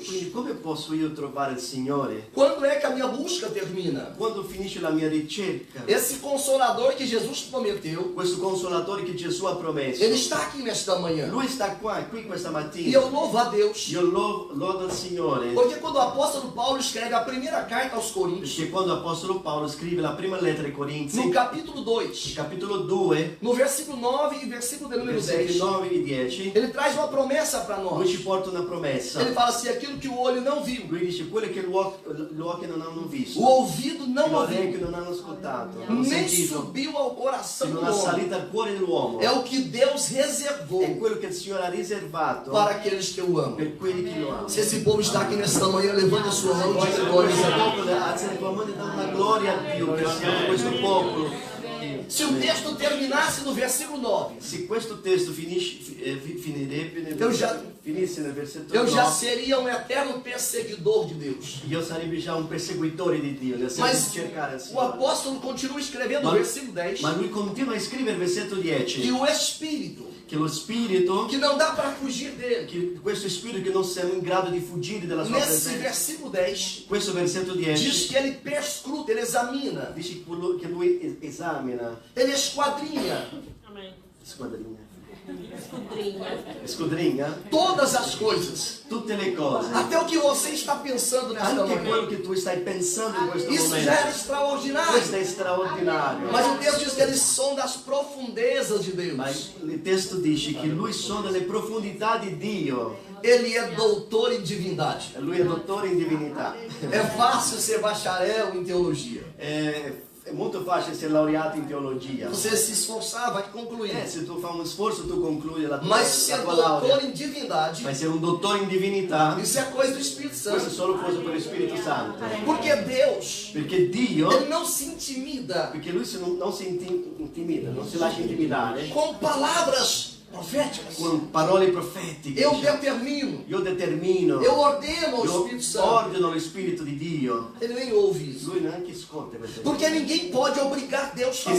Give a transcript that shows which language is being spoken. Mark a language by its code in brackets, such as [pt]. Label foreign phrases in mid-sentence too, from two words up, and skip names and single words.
[it] Quindi come posso io trovare il Signore? [pt] Quando é que a minha busca termina? [it] Quando finisce la mia ricerca, [pt] Esse consolador que Jesus prometeu, [it] questo consolatore che Gesù ha promesso, [pt] ele está aqui nesta manhã. [it] lui sta qui questa [pt] E [it] mattina. [pt] eu louvo a Deus, [it] Io lodo il Signore, [pt] porque quando o apóstolo Paulo escreve a primeira carta aos Coríntios, [it] perché quando l'Apostolo Paolo scrive la prima lettera ai Corinzi, [pt] no capítulo [it] il 2, capitolo 2, [pt] no versículo 9 e versículo de número [it] versetti 10, 9 e 10, [pt] ele traz uma promessa para [it] lui [pt] nós. [it] ci porta una promessa. [pt] Ele fala assim, aquilo que o olho não viu, [it] Lui dice quello che gli occhi non hanno visto, [pt] o ouvido [it] che [pt] não [it] le [pt] ouviu, [it] orecchie non hanno ascoltato, non hanno [pt] nem [it] sentito, [pt] subiu ao [it] che [pt] coração [it] non [pt] do [it] ha [pt] homem. [it] salito al cuore dell'uomo. [pt] É o que Deus reservou [it] È quello che il Signore ha riservato [pt] para aqueles que o amam. [it] per quelli che lo amano. [pt] Se esse povo está aqui nesta manhã, levanta a sua mão e diga glória a Deus. [it] Popolo, alza la tua mano e dà una gloria a Dio che siamo questo popolo. [pt] Se o texto terminasse no versículo 9, [it] Se questo testo finirebbe finisse nel versetto [pt] eu já [it] 9, [pt] seria um eterno perseguidor de Deus. [it] io sarebbe già un perseguitore di Dio, nel senso [pt] Mas [it] di cercare il [pt] o [it] Signore. [pt] apóstolo continua escrevendo no [it] Ma- [pt] versículo 10 [it] Ma lui continua a scrivere il versetto [pt] que [it] 10, [pt] o Espírito, [it] che lo Spirito, [pt] que não dá para fugir dele, [it] che questo Spirito che non siamo in grado di fuggire dalla sua [pt] nesse [it] presenza, [pt] versículo 10, [it] questo versetto [pt] diz [it] 10 [pt] que ele perscruta, ele examina, [it] dice che lui esamina, [pt] ele esquadrinha escudrinha todas as coisas, [it] tutte le cose, [pt] até o que você está pensando nesta [it] anche [pt] manhã. [it] quello che tu stai pensando in questo [pt] Isso [it] momento. [pt] já era [it] Questo [pt] extraordinário. [it] è straordinario. [pt] Mas o texto diz que eles são das profundezas de Deus. [it] Ma il testo dice che lui sonda le profondità di Dio. [pt] Ele é doutor em divindade. [it] Lui è dottore in divinità. [pt] É fácil ser bacharel em teologia. [it] È molto facile essere laureato in teologia. [pt] Você se esforçar, vai concluir. [it] Se tu fai un sforzo tu concludi la tua, [pt] Mas [it] la [pt] ser [it] tua [pt] doutor [it] laurea. [pt] em divindade, [it] Ma essere un dottore in divinità, [pt] isso é coisa do Espírito [it] questo è [pt] Santo. [it] solo cosa per lo Spirito Santo. [pt] Porque Deus, [it] Perché Dio, [pt] Ele não se intimida [it] perché lui non si intimida, non si lascia intimidare [pt] com palavras proféticas. [it] con parole profetiche. [pt] Eu [it] Dice, [pt] determino, [it] io determino, [pt] eu ordeno ao [it] io [pt] Espírito Santo. [it] ordino lo Spirito di Dio. [pt] Ele nem ouve isso. [it] Lui neanche ascolta queste cose. [pt] Porque ninguém pode obrigar Deus a